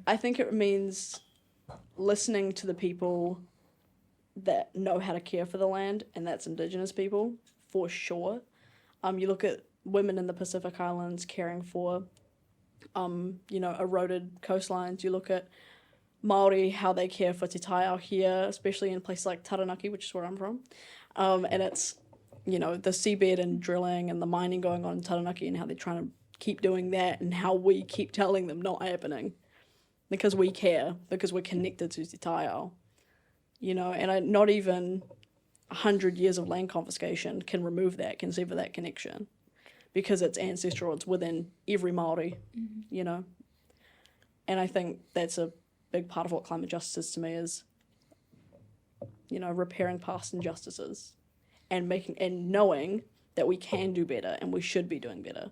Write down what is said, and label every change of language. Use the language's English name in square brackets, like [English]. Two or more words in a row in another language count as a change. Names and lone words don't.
[English] I think it means listening to the people that know how to care for the land, and that's Indigenous people, for sure. You look at women in the Pacific Islands caring for, you know, eroded coastlines. You look at Māori, how they care for [Māori] te taiao [English] here, especially in places like Taranaki, which is where I'm from. And it's, you know, the seabed and drilling and the mining going on in Taranaki, and how they're trying to keep doing that, and how we keep telling them not happening. Because we care, because we're connected to [Māori] te taiao. [English] You know, and not even 100 years of land confiscation can remove that, can sever that connection. Because it's ancestral, it's within every Māori, you know. And I think that's a big part of what climate justice is to me, is, you know, repairing past injustices and knowing that we can do better and we should be doing better.